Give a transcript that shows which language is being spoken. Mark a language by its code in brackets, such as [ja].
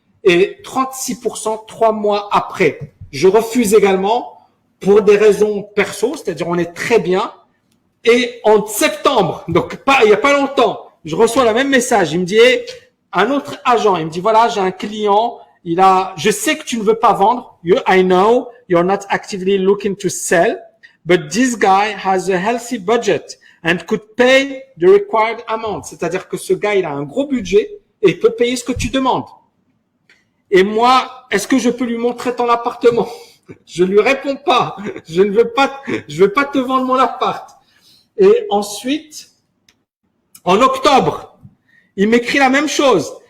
[fr] Et 36% 3 mois après. Je refuse également pour des raisons perso, c'est-à-dire on est très bien. Et en septembre, donc il n'y a pas longtemps, je reçois le même message. Il me dit, hey, un autre agent, il me dit, voilà, j'ai un client, je sais que tu ne veux pas vendre. [en] I know you're not actively looking to sell, but this guy has a healthy budget and could pay the required amount. [fr] C'est-à-dire que ce gars, il a un gros budget et il peut payer ce que tu demandes. Et moi, est-ce que je peux lui montrer ton appartement? Je lui réponds pas. Je veux pas te vendre mon appart. Et ensuite, en octobre, il m'écrit la même chose.